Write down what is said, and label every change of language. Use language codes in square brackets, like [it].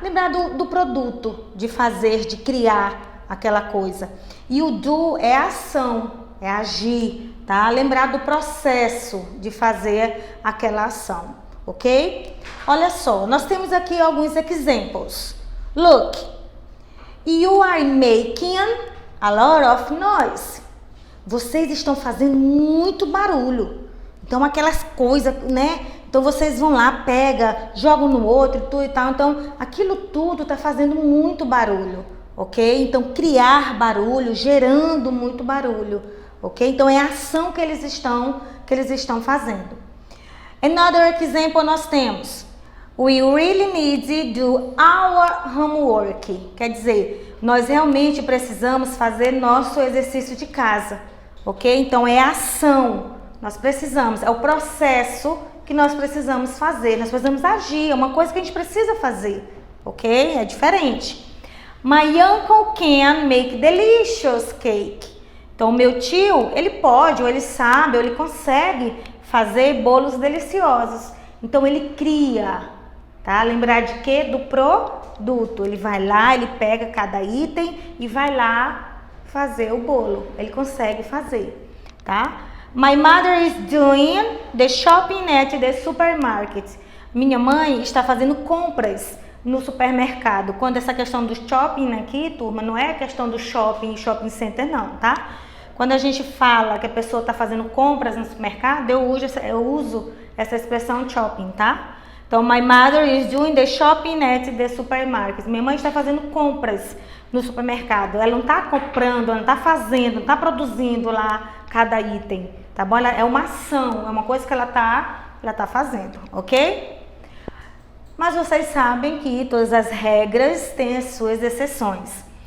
[pt] Lembrar do produto, de fazer, de criar aquela coisa. E o do é a ação, é agir, tá? Lembrar do processo de fazer aquela ação, ok? Olha só, nós temos aqui alguns exemplos. [en] Look, you are making a lot of noise. [pt] Vocês estão fazendo muito barulho. Então, aquelas coisas, né? Então, vocês vão lá, pega, jogam no outro, tudo e tal. Então, aquilo tudo está fazendo muito barulho, ok? Então, criar barulho, gerando muito barulho, ok? Então, é a ação que eles estão fazendo. Another example nós temos. [en] We really need to do our homework. [pt] Quer dizer, nós realmente precisamos fazer nosso exercício de casa, ok? Então, é a ação, nós precisamos, é o processo que nós precisamos fazer, nós precisamos agir, é uma coisa que a gente precisa fazer, ok? É diferente. [en] My uncle can make delicious cake. [pt] Então, meu tio, ele pode, ou ele sabe, ou ele consegue fazer bolos deliciosos. Então, ele cria. Tá? Lembrar de quê? Do produto. Ele vai lá, ele pega cada item e vai lá fazer o bolo. Ele consegue fazer, tá? [en] My mother is doing the shopping at the supermarket. [pt] Minha mãe está fazendo compras no supermercado. Quando essa questão do shopping aqui, turma, não é a questão do shopping center não, tá? Quando a gente fala que a pessoa está fazendo compras no supermercado, eu uso essa expressão shopping, tá? [en] Então, my mother is doing the shopping at the supermarket. [pt] Minha mãe está fazendo compras no supermercado. Ela não está comprando, ela não está fazendo, não está produzindo lá cada item, tá bom? Ela é uma ação, é uma coisa que ela tá fazendo, ok? Mas vocês sabem que todas as regras têm as suas exceções.